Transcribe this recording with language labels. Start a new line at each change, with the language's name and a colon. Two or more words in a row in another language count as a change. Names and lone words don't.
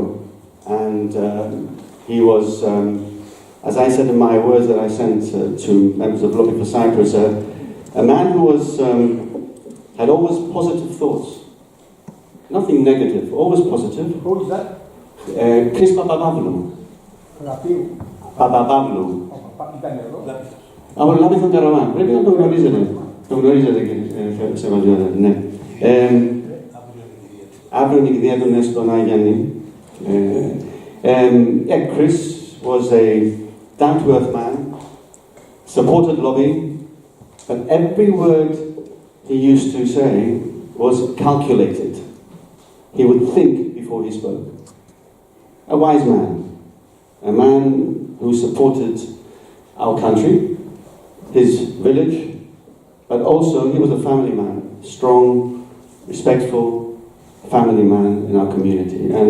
English: And he was, as I said in my words that I sent to members of Lobby for Cyprus, a man who was, had always positive thoughts. Nothing negative, always positive. Who is that? Chris Bababando. Bababando.
Greek: Από Λάβηθον Καραβάν. Πρέπει να το γνωρίζετε. Το γνωρίζετε και σε μαζιότητα, ναι. Αύριο είναι η κηδεία του στον Άγιαννη.
English: Chris was a down-to-earth man, supported Lobby, but every word he used to say was calculated. He would think before he spoke. A wise man, a man who supported our country, his village, but also he was a family man, strong, respectful family man in our community.